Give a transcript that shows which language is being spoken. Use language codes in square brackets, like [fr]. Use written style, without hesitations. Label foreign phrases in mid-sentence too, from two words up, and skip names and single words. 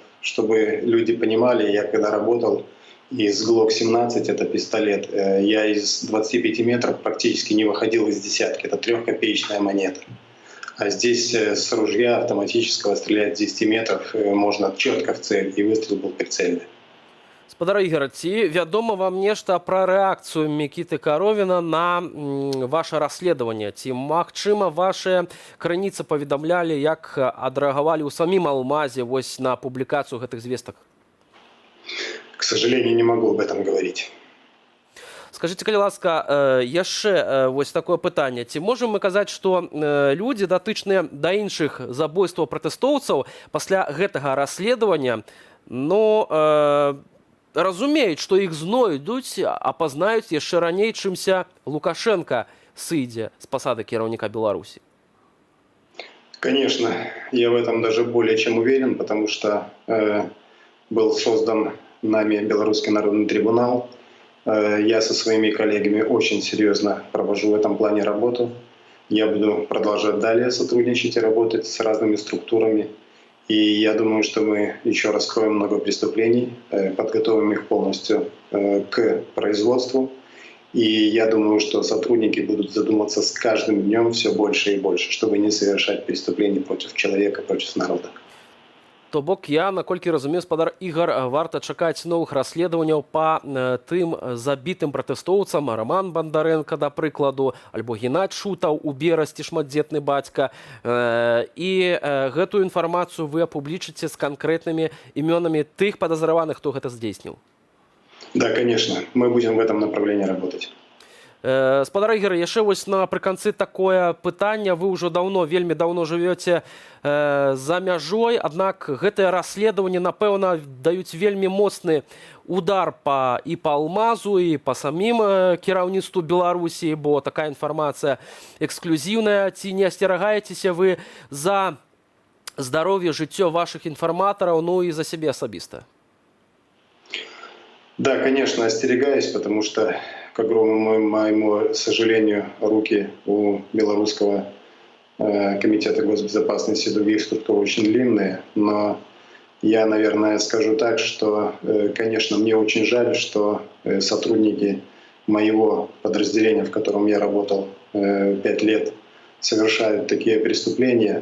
[ru] Чтобы люди понимали, я когда работал, из ГЛОК-17, это пистолет, я из 25 метров практически не выходил из десятки. Это 3-копеечная монета. А здесь с ружья автоматического стрелять с 10 метров можно четко в цель, и выстрел был прицельный. [be] Спадар Ігор, ці вядома вам нешта пра рэакцыю Мікіты Каровіна на ваше расследаванне? Ці, магчыма, вашыя крыніцы паведамлялі, як адрэагавалі ў самім Алмазе вось на публікацыю гэтых звестак? [ru] К сожалению, не могу об этом говорить. Скажите, [be] калі ласка, яшчэ вось такое пытанне. Ці можам мы казаць, што людзі, датычныя да іншых забойстваў пратэстоўцаў, пасля гэтага расследавання, разумеюць, што іх знойдуць, апазнаюць яшчэ раней, чымся Лукашенко сыдзе з пасады кіраўніка Беларусі? [ru] Конечно, я в этом даже более чем уверен, потому что был создан нами Белорусский народный трибунал. Я со своими коллегами очень серьезно провожу в этом плане работу. Я буду продолжать далее сотрудничать и работать с разными структурами. И я думаю, что мы еще раскроем много преступлений, подготовим их полностью к производству. И я думаю, что сотрудники будут задуматься с каждым днем все больше и больше, чтобы не совершать преступлений против человека, против народа. [be] То бок я, наколькі разумею, спадар Ігор, варта чакаць новых расследаванняў па тым забітым пратэстоўцам, Роман Бандарэнка, да прыкладу, альбо Геннадзь Шутаў у Берасці, шматдзетны бацька. І гэтую інфармацыю вы апублічыце з канкрэтнымі імёнамі тых падазраваных, хто гэта здзейсніў? [ru] Да, конечно. Мы будем в этом направлении работать. [be] Спадар Ігор, яшчэ вось напрыканцы такое пытанне. Вы ўжо вельмі даўно жывёце за мяжой, аднак гэтае расследаванне, напэўна, даюць вельмі моцны удар і па Алмазу, і па самім кіраўніцтву Беларусі, бо такая інфармацыя эксклюзіўная. Ці не асцерагаецеся вы за здароўе, жыццё вашых інфарматараў, і за сябе асабіста? [ru] Да, конечно, остерегаюсь, потому что, к огромному моему сожалению, руки у Белорусского комитета госбезопасности и других структур очень длинные. Но я, наверное, скажу так, что, конечно, мне очень жаль, что сотрудники моего подразделения, в котором я работал 5 лет, совершают такие преступления.